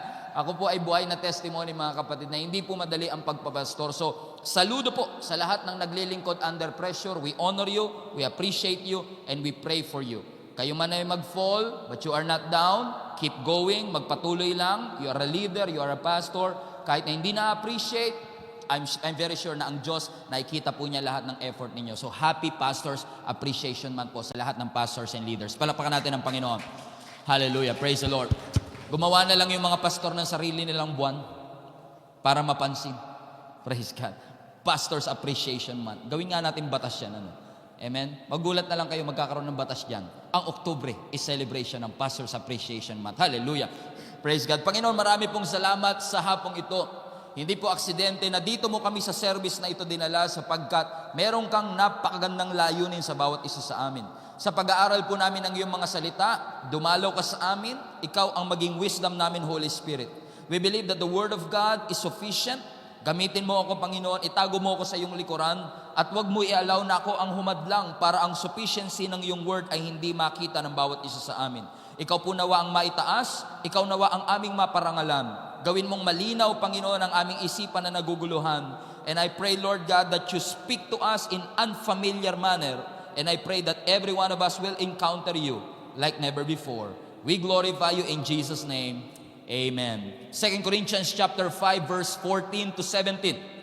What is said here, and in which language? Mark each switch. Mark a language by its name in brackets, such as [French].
[Filipino] Ako po ay buhay na testimony, mga kapatid, na hindi po madali ang pagpapastor. So, saludo po sa lahat ng naglilingkod [English] under pressure. We honor you, we appreciate you, and we pray for you. [Filipino] Kayo man ay mag-fall, [English] but you are not down. Keep going, [Filipino] magpatuloy lang. [English] You are a leader, you are a pastor. [Filipino] Kahit na hindi na-appreciate, [English] I'm very sure [Filipino] na ang Diyos, nakikita po niya lahat ng effort ninyo. [English] So, happy Pastors Appreciation Month [Filipino] po sa lahat ng [English] pastors and leaders. [Filipino] Palakpakan natin ang Panginoon. Hallelujah. [English] Praise the Lord. [Filipino] Gumawa na lang yung mga pastor ng sarili nilang buwan para mapansin. [English] Praise God. [Filipino] Pastors Appreciation Month. Gawin nga natin batas yan. Ano? Amen? Magulat na lang kayo, magkakaroon ng batas dyan. [English] Ang Oktubre is celebration ng Pastors Appreciation Month. Hallelujah. Praise God. [Filipino] Panginoon, marami pong salamat sa hapong ito. Hindi po aksidente na dito mo kami sa service na ito dinala, sapagkat meron kang napakagandang layunin sa bawat isa sa amin. Sa pag-aaral po namin ng iyong mga salita, dumalaw ka sa amin, ikaw ang maging wisdom namin, [English] Holy Spirit. We believe that the Word of God is sufficient. [Filipino] Gamitin mo ako, Panginoon, itago mo ako sa iyong likuran, at wag mo i-allow na ako ang humadlang para ang sufficiency ng iyong Word ay hindi makita ng bawat isa sa amin. Ikaw po nawa ang maitaas, ikaw nawa ang aming maparangalan. Gawin mong malinaw, Panginoon, ang aming isipan na naguguluhan. [English] And I pray, Lord God, that you speak to us in unfamiliar manner. And I pray that every one of us will encounter you like never before. We glorify you in Jesus' name. Amen. 2 Corinthians chapter 5, verse 14 to 17.